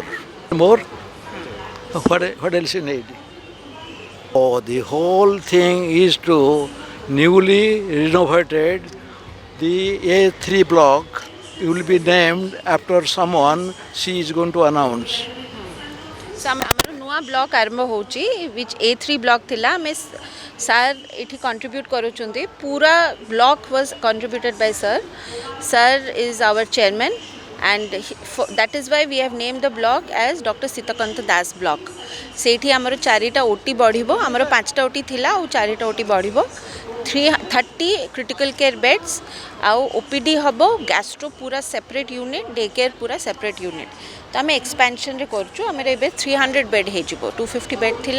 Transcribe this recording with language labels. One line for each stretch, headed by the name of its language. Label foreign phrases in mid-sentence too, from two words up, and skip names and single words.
English: More? What else you need? Oh, the whole thing is to newly renovated the A3 block will be named after someone she is going to announce.
Odia: ଆମର ନୂଆ ବ୍ଲକ୍ ଆରମ୍ଭ ହେଉଛି
English: which
Odia: A3 ବ୍ଲକ୍ ଥିଲା ଆମେ ସାର୍ ଏଠି କଣ୍ଟ୍ରିବ୍ୟୁଟ୍ କରୁଛନ୍ତି ପୁରା ବ୍ଲକ୍
English: was contributed by sir is our chairman and that is why we have named the block as Dr.
Odia: Sitakanta Das block ସେଇଠି ଆମର 4ଟା OT ବଢ଼ିବ ଆମର 5ଟା OT ଥିଲା ଆଉ 4ଟା OT ବଢ଼ିବ 30
English: critical care beds
Odia: ଆଉ OPD ହେବ ଗ୍ୟାଷ୍ଟ୍ରୋ ପୁରା
English: separate unit day care
Odia: ପୁରା
English: separate unit
Odia: ତ ଆମେ ଏକ୍ସପାନସନ୍ରେ କରୁଛୁ ଆମର ଏବେ 300 ବେଡ୍ ହେଇଯିବ 250 ବେଡ୍ ଥିଲା